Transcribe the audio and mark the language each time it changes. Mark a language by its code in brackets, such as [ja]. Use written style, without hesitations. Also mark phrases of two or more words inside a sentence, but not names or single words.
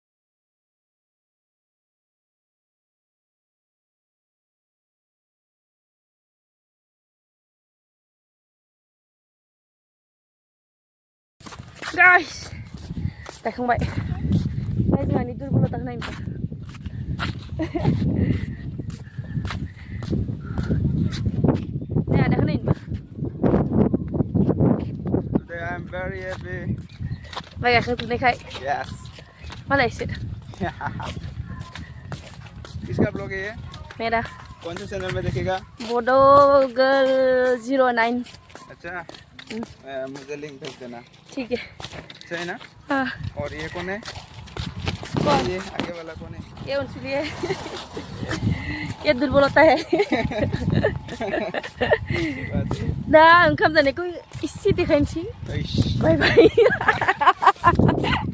[brx] गाइस गायखांबाय जोंहानि दुर्बलताखौ नायनोबा नै आदाखौ नायनोबा [en] very happy. [brx] माइ गायखांजोबनायखाय [en] Yes. [brx] मालायसो [hi] किसका ब्लॉग है ये? मेरा कौन से चैनल में देखेगा? बोडो गर्ल 09 अच्छा मुझे लिंक भेज देना ठीक है सही है ना हाँ और ये कौन है कौन ये आगे वाला कौन है ये उनसे है ये दुर्बल होता है [brx] दा ओंखाम जानायखौ इसे देखायनोसै [hi] ऐश। [en] bye bye